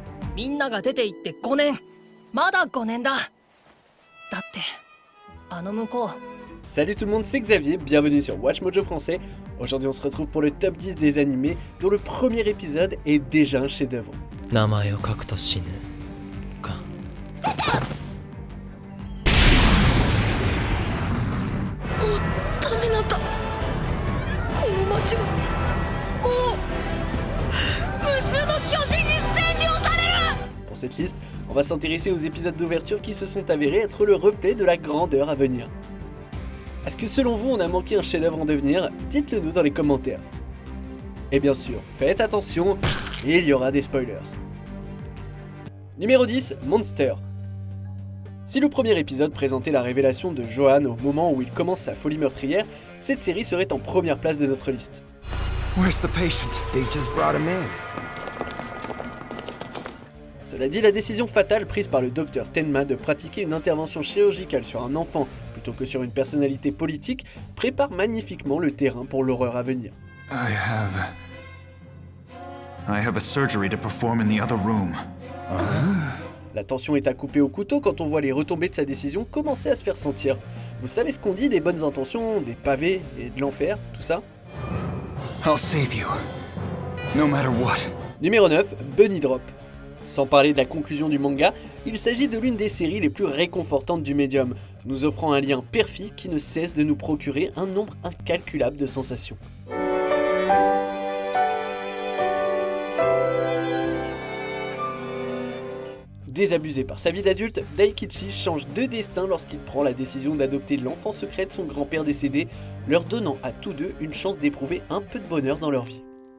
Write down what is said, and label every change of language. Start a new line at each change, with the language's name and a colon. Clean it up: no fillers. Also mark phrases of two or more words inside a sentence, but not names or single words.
Japanese: みんなが出て行って5年。まだ5年だ。だってあの向こう。
French: Salut tout le monde, c'est Xavier, bienvenue sur Watch Mojo Français. Aujourd'hui on se retrouve pour le top 10 des animés dont le premier épisode est déjà un chef-d'œuvre.
Japanese: 名前を書くと死ぬか。もうダメなんだ。この街はもう無数の巨人に占領される。
French: Pour cette liste, on va s'intéresser aux épisodes d'ouverture qui se sont avérés être le reflet de la grandeur à venir. Est-ce que selon vous on a manqué un chef-d'œuvre en devenir? Dites-le nous dans les commentaires. Et bien sûr, faites attention, il y aura des spoilers. Numéro 10, Monster. Si le premier épisode présentait la révélation de Johan au moment où il commence sa folie meurtrière, cette série serait en première place de notre liste.
English: Where's the patient? They just brought him in.
French: Cela dit, la décision fatale prise par le docteur Tenma de pratiquer une intervention chirurgicale sur un enfant plutôt que sur une personnalité politique prépare magnifiquement le terrain pour l'horreur à venir.
English: I have a surgery to perform in the other room.
French: La tension est à couper au couteau quand on voit les retombées de sa décision commencer à se faire sentir. Vous savez ce qu'on dit des bonnes intentions, des pavés et de l'enfer, tout ça?
English: I'll save you. No matter what.
French: Numéro 9, Bunny Drop. Sans parler de la conclusion du manga, il s'agit de l'une des séries les plus réconfortantes du médium, nous offrant un lien perfide qui ne cesse de nous procurer un nombre incalculable de sensations. Désabusé par sa vie d'adulte, Daikichi change de destin lorsqu'il prend la décision d'adopter l'enfant secret de son grand-père décédé, leur donnant à tous deux une chance d'éprouver un peu de bonheur dans leur vie.